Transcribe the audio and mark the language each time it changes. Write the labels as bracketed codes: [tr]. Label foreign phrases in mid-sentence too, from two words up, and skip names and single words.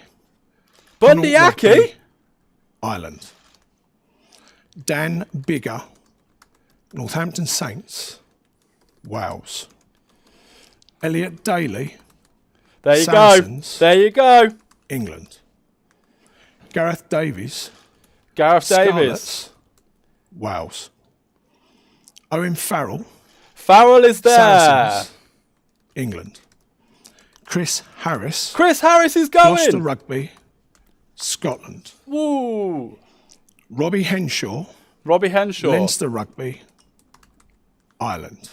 [en] Rugby, Ireland. Dan Bigger, Northampton Saints, Wales. Elliot Daly. There you go. England. Gareth Davies. Scarlets, Wales. Owen Farrell. Farrell is there. Saracens, England. Chris Harris. Chris Harris is going. Gloucester Rugby, Scotland. Woo. Robbie Henshaw. Leinster Rugby, Ireland.